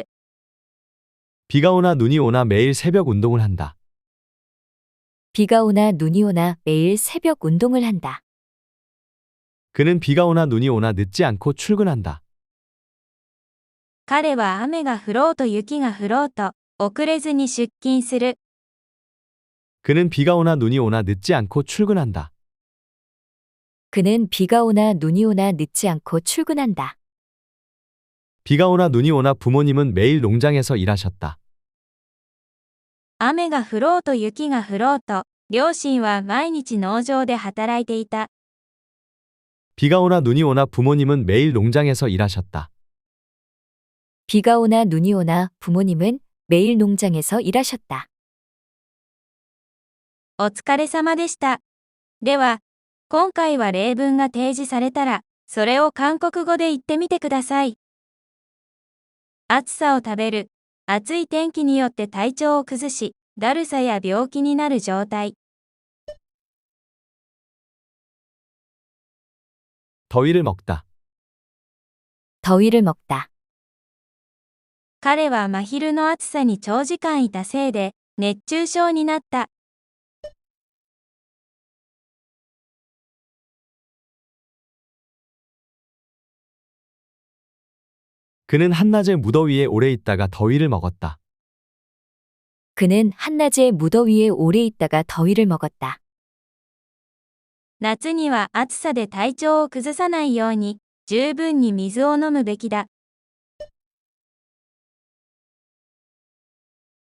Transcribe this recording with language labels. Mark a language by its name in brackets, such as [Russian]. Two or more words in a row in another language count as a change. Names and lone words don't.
[Korean] 비가 오나 눈이 오나 매일 새벽 운동을 한다. 비가 오나 눈이 오나 매일 새벽 운동을 한다. 그는 비가 오나 눈이 오나 늦지 않고 출근한다. [Japanese] 彼は雨が降ろうと雪が降ろうと、遅れずに出勤する。 [Korean] 그는 비가 오나 눈이 오나 늦지 않고 출근한다. 그는 비가 오나 눈이 오나 늦지 않고 출근한다. 비가 오나 눈이 오나 부모님은 매일 농장에서 일하셨다. [Japanese] 雨が降ろうと雪が降ろうと、両親は毎日農場で働いていた。 [Korean] 비가 오나 눈이 오나 부모님은 매일 농장에서 일하셨다. 비가 오나 눈이 오나 부모님은 매일 농장에서 일하셨다. [Japanese] お疲れ様でした。では、今回は例文が提示されたら、それを韓国語で言ってみてください。暑さを食べる。暑い天気によって体調を崩し、だるさや病気になる状態。 [Korean] 더위를 먹다. 더위를 먹다. [Japanese] 彼は真昼の暑さに長時間いたせいで、熱中症になった。 [Korean] 그는 한낮에 무더위에 오래 있다가 더위를 먹었다. 그는 한낮에 무더위에 오래 있다가 더위를 먹었다. [Japanese] 夏には暑さで体調を崩さないように、十分に水を飲むべきだ。